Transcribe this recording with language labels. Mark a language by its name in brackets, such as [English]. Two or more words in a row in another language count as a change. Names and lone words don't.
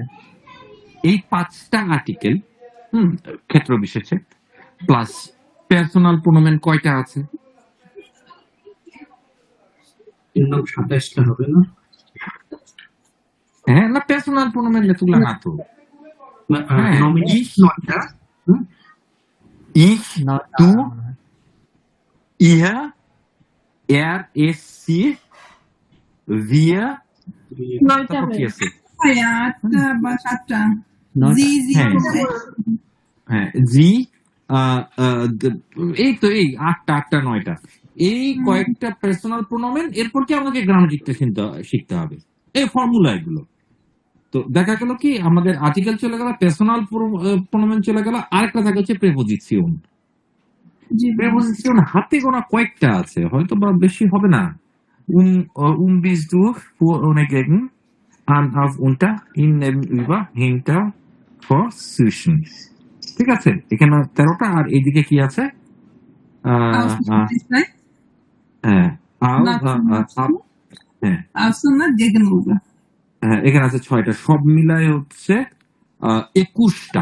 [Bangla] এই 5টা আর্টিকেল, ক্ষেত্র বিশেষে, প্লাস [German] Personal Pronomen [Bangla] কয়টা আছে? 27টা হবে না? হ্যাঁ, না, [German] Personal Pronomen [Bangla] তুলা না তো। হ্যাঁ, [German] ich, [Bangla] 9টা। [German] ich, du, ihr, er, es, sie, wir, [Bangla] 9টা তারপর কি হয়ে আছে? ভাই 8টা বা 7টা। 9টা। জি জি হ্যাঁ, ভাই। হ্যাঁ, জি, এই তো এই 8টা 9টা। এই কয়েকটা [German] Personal Pronomen, [Bangla] এরপর কি আমাকে গ্রামাটিকটা শিখতে হবে, এই ফর্মুলা এগুলো। তো দেখা গেল কি আমাদের আর্টিকেল চলে গেল, [German] Personal Pronomen [Bangla] চলে গেল, আরেকটা থাকে হচ্ছে প্রেপোজিশন। জি ভাই। প্রেপোজিশন হাতে গোনা কয়েকটা আছে, হয়তো বা বেশি হবে না। [German] bist du vor ohne gegen an auf unter in neben über hinter vor zwischen। [Bangla] ঠিক আছে, এখানে 13টা। আর এইদিকে কি আছে? আহ, আহ, হ্যাঁ, হ্যাঁ, এখানে আছে 6টা, সব মিলায় হচ্ছে 21টা।